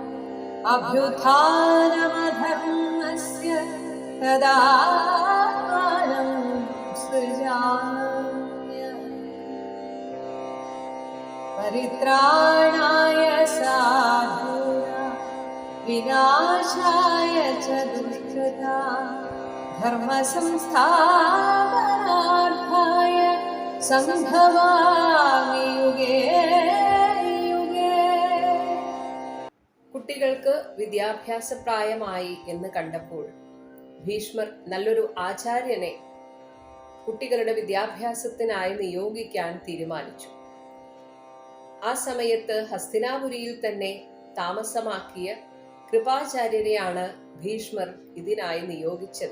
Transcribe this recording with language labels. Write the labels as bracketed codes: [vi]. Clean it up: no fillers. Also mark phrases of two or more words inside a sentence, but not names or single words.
[sa] अभ्युत्थानमधर्मस्य तदात्मानं सृजाम्यहम् परित्राणाय साधूनां विनाशाय च दुष्कृतां धर्मसंस्थापनार्थाय സംഭവാമി യുഗേ യുഗേ. [ml] കുട്ടികൾക്ക് വിദ്യാഭ്യാസ പ്രായമായി എന്ന് കണ്ടപ്പോൾ ഭീഷ്മർ നല്ലൊരു ആചാര്യനെ കുട്ടികളുടെ വിദ്യാഭ്യാസത്തിനായി നിയോഗിക്കാൻ തീരുമാനിച്ചു. ആ സമയത്ത് ഹസ്തിനാപുരിയിൽ തന്നെ താമസമാക്കിയ കൃപാചാര്യരെയാണ് ഭീഷ്മർ ഇതിനായി നിയോഗിച്ചത്.